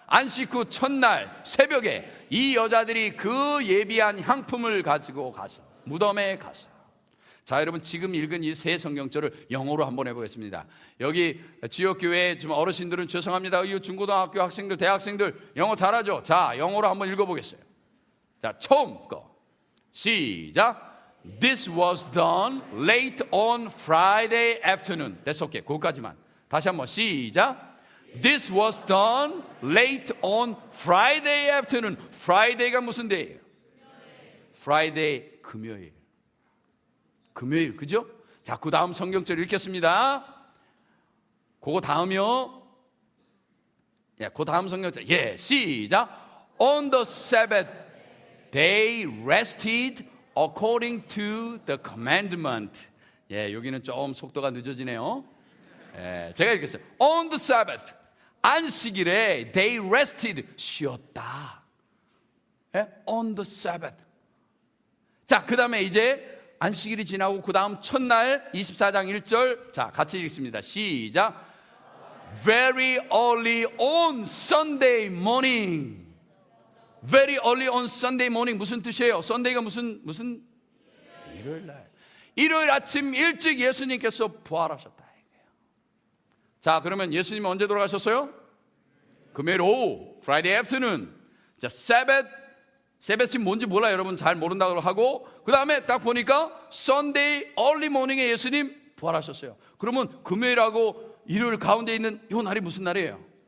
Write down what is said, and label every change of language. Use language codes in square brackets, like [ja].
[ko] 안식 후 첫날 새벽에 이 여자들이 그 예비한 향품을 가지고 가서 무덤에 가서. 자, 여러분, 지금 읽은 이 세 성경절을 영어로 한번 해보겠습니다. 여기 지역교회 지금 어르신들은 죄송합니다. 이 중고등학교 학생들, 대학생들 영어 잘하죠? 자, 영어로 한번 읽어보겠어요. 자, 처음 거 시작. [en] This was done late on Friday afternoon. That's okay. [ko] 거기까지만. 다시 한번 시작. [en] This was done late on Friday afternoon. [ko] Friday가 무슨 데예요? Friday, 금요일. 금요일, 그죠? 자, 그 다음 성경절 읽겠습니다. 그거 다음이요. 그 다음 성경절. 시작. [en] On the Sabbath they rested according to the commandment. [ko] 여기는 좀 속도가 늦어지네요. 제가 읽겠어요. [en] On the Sabbath, [ko] 안식일에 [en] they rested, [ko] 쉬었다. [en] On the Sabbath. [ko] 자, 그 다음에 이제 안식일이 지나고 그 다음 첫날 24장 1절. 자, 같이 읽습니다. 시작. [en] Very early on Sunday morning. Very early on Sunday morning [ko] 무슨 뜻이에요? Sunday가 무슨 일요일 날. 일요일 아침 일찍 예수님께서 부활하셨다. 자, 그러면 예수님은 언제 돌아가셨어요? 금요일 오후, [en] Friday afternoon. [ko] 자, Sabbath이 뭔지 몰라요. 여러분 잘 모른다고 하고, 그 다음에 딱 보니까 [en] Sunday early morning [ko] 에 예수님 부활하셨어요. 그러면 금요일하고 일요일 가운데 있는 이 날이 무슨 날이에요?